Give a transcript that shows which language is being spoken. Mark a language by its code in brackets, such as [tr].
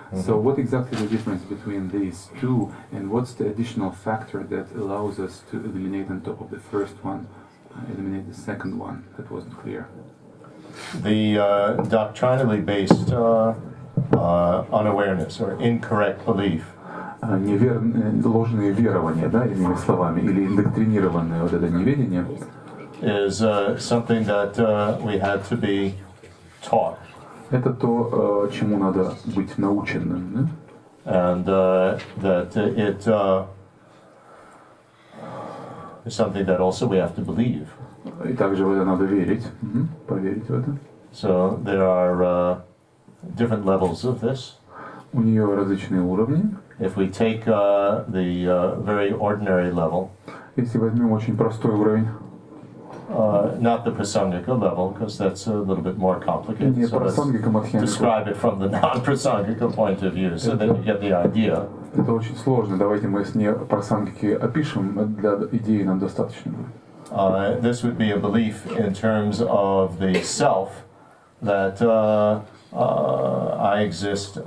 [en] So what exactly is the difference between these two, and what's the additional factor that allows us to eliminate on top of the first one, eliminate the second one? That wasn't clear. The doctrinally based unawareness or incorrect belief. [ru] ложные верования, да, иными словами, или индоктринированное вот это неведение, [en] is something that we had to be taught. [ru] Это то, чему надо быть наученным, да? [en] And that it is something that also we have to believe. [ru] И также в это надо верить, поверить в это. [en] So there are different levels of this. [ru] У нее различные уровни. [en] If we take the very ordinary level, [ru] если возьмем очень простой уровень, [en] not the prasangika level, because that's a little bit more complicated. [ru] Не [en] so let's describe it from the non-prasangika point of view, so that you get the idea. [ru] Это очень сложно. Давайте мы с не прасангики опишем. Для идеи нам достаточно будет. [en] This would be a belief in terms of the self that I exist.